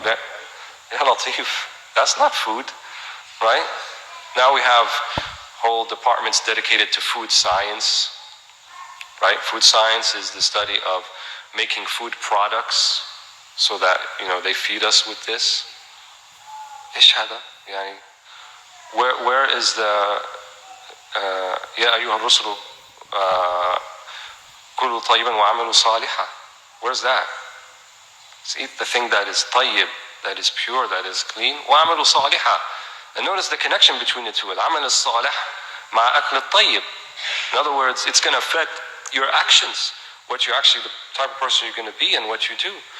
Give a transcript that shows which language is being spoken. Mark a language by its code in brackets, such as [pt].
[en] That's not food, right? Now we have whole departments dedicated to food science, right? Food science is the study of making food products so that, they feed us with this. Where is the [ar] يا أيها الرسل كلوا طيبا وعملوا صالحا? [en] Where's that? Let's eat the thing that is tayyib, that is pure, that is clean. [ar] وعملوا صالحا. [en] And notice the connection between the two. [ar] العمل الصالح مع أكل الطيب. [en] In other words, it's going to affect your actions, what you're actually, the type of person you're going to be and what you do.